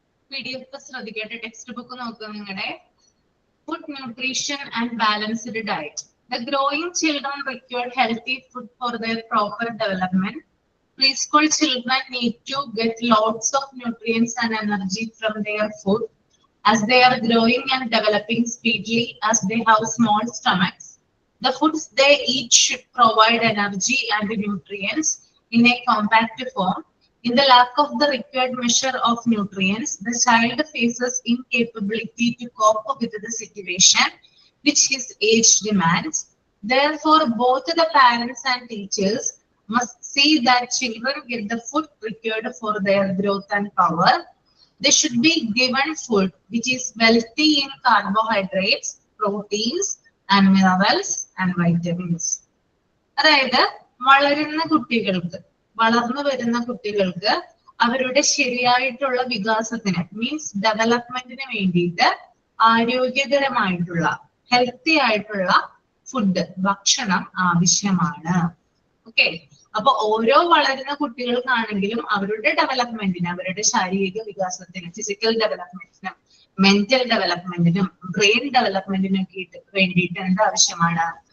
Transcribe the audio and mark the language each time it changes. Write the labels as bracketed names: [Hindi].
[Malayalam] PDF ശ്രദ്ധിക്കട്ടെ, text book നോക്കുക നിങ്ങളുടെ. [English] Food nutrition and balanced diet. The growing children require healthy food for their proper development. Preschool children need to get lots of nutrients and energy from their food as they are growing and developing speedily as they have small stomachs. The foods they eat should provide energy and nutrients in a compact form. In the lack of the required measure of nutrients, the child faces incapability to cope with the situation which his age demands. Therefore, both the parents and teachers must see that children get the food required for their growth and power. They should be given food which is wealthy in carbohydrates, proteins, and minerals and vitamins. [Malayalam] അതായത് വളരുന്ന കുട്ടികൾക്ക് വളർന്നു വരുന്ന കുട്ടികൾക്ക് അവരുടെ ശരിയായിട്ടുള്ള വികാസത്തിന് means ഡെവലപ്മെന്റിന് വേണ്ടിയിട്ട് ആരോഗ്യകരമായിട്ടുള്ള ഹെൽത്തി ആയിട്ടുള്ള ഫുഡ് ഭക്ഷണം ആവശ്യമാണ്. ഓക്കെ, അപ്പൊ ഓരോ വളരുന്ന കുട്ടികൾക്കാണെങ്കിലും അവരുടെ ഡെവലപ്മെന്റിന്, അവരുടെ ശാരീരിക വികാസത്തിന്, ഫിസിക്കൽ ഡെവലപ്മെന്റിനും മെന്റൽ ഡെവലപ്മെന്റിനും ബ്രെയിൻ ഡെവലപ്മെന്റിനും ഒക്കെ വേണ്ടിയിട്ട് എന്ത് ആവശ്യമാണ്?